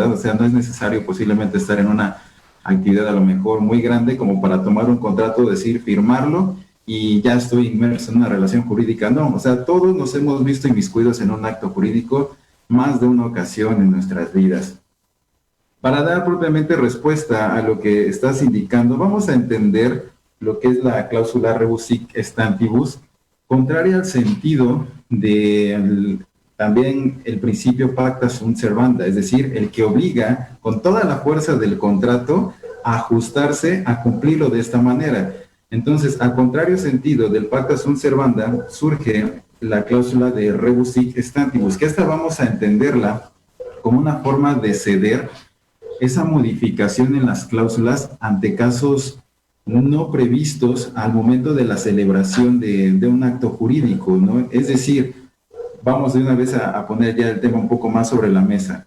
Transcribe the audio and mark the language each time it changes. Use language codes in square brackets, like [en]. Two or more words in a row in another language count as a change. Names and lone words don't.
[es] O sea, no es necesario posiblemente estar en una actividad a lo mejor muy grande como para tomar un contrato, decir, firmarlo, y ya estoy inmerso en una relación jurídica. No, o sea, todos nos hemos visto inmiscuidos en un acto jurídico más de una ocasión en nuestras vidas. Para dar propiamente respuesta a lo que estás indicando, vamos a entender lo que es la cláusula [la] rebus sic stantibus, [es] contraria al sentido de también el principio [la] pacta sunt servanda, [es] es decir, el que obliga con toda la fuerza del contrato a ajustarse a cumplirlo de esta manera. Entonces, al contrario sentido del [la] pacta sunt servanda, [es] surge la cláusula de [la] rebus sic stantibus, [es] que esta vamos a entenderla como una forma de ceder esa modificación en las cláusulas ante casos no previstos al momento de la celebración de un acto jurídico, ¿no? Es decir, vamos de una vez a poner ya el tema un poco más sobre la mesa.